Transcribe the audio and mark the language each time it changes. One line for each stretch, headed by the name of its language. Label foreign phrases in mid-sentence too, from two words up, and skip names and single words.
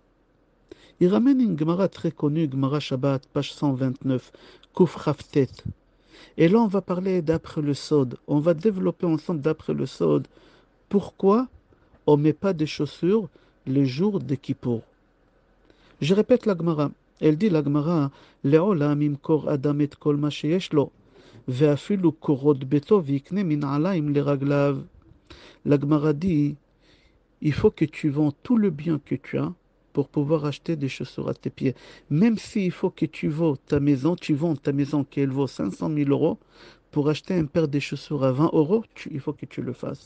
French: Il ramène une Gemara très connue, Gemara Shabbat, page 129, Kuf Chaftet. Et là, on va parler d'après le Sod. On va développer ensemble d'après le Sod pourquoi on ne met pas de chaussures les jours de Kippour. Je répète la Gemara. Elle dit la Gemara,
Hebrew: לעולם ימכור אדם את כל מה שיש לו ואפילו קורות ביתו ויקנה מנעלים לרגליו.
French: La Gemara dit, il faut que tu vends tout le bien que tu as pour pouvoir acheter des chaussures à tes pieds. Même s'il faut que tu vends ta maison qu'elle vaut 500 000 euros pour acheter un paire de chaussures à 20 euros, il faut que tu le fasses.